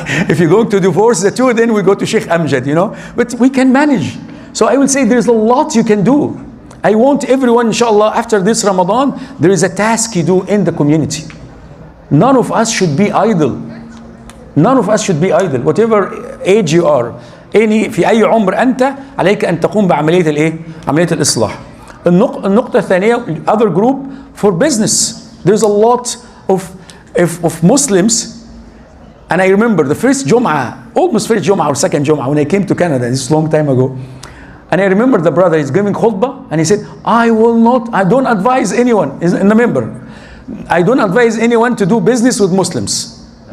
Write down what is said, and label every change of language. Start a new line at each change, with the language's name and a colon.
English: If you're going to divorce the two, then we go to Sheikh Amjad, But we can manage. So I will say there's a lot you can do. I want everyone, inshallah, after this Ramadan, there is a task you do in the community. None of us should be idle. None of us should be idle. Whatever age you are,
Arabic: في أي عمر أنت عليك أن تقوم بعملية الإيه؟ عملية الإصلاح. النقطة الثانية,
English: other group for business. There's a lot of Muslims, and I remember the first Jum'ah, almost first Jum'ah or second Jum'ah when I came to Canada, this is a long time ago. And I remember the brother is giving khutbah, and he said, I don't advise anyone, in the member, I don't advise anyone to do business with Muslims.